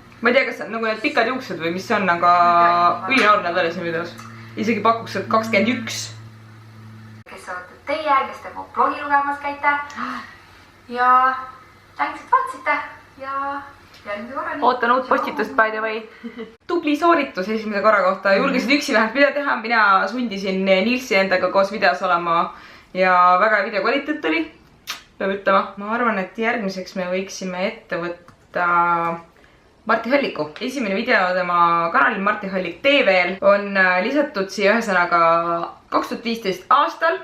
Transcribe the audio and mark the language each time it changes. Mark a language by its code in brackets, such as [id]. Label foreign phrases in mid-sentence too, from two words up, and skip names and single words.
[et] Ma ei tea, kas nagu need pikad juuksed või mis see on, aga ülinoor näeb välja siin videos. Isegi pakuks, et 21. Kes olete teie, kes te mu blogi lugemas käite. Ja tänks, et vaatasite ja... Ootan uut postitust, [en] by the way. [et] Tubli sooritus esimese korra kohta. Julgesid üksi vähemalt video teha. Mina sundisin Nilsi endaga koos videos olema ja väga video kvaliteet oli. Peab ütlema. Ma arvan, et järgmiseks me võiksime ette võtta Marti Halliku. Esimene video tema kanalil Marti Hallik TV-l on lisatud siia ühesõnaga 2015 aastal.